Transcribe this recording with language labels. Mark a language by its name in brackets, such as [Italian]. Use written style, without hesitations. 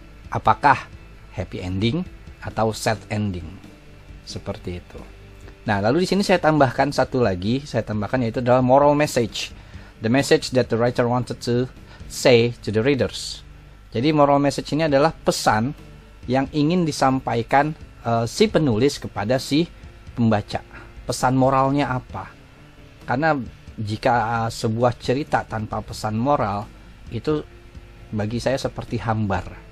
[Indonesian] Apakah happy ending atau sad ending? Seperti itu. Nah, lalu di sini saya tambahkan satu lagi, yaitu adalah moral message. [English] The message that the writer wanted to say to the readers. [Indonesian] Jadi moral message ini adalah pesan yang ingin disampaikan si penulis kepada si pembaca. Pesan moralnya apa? Karena jika sebuah cerita tanpa pesan moral, itu bagi saya seperti hambar.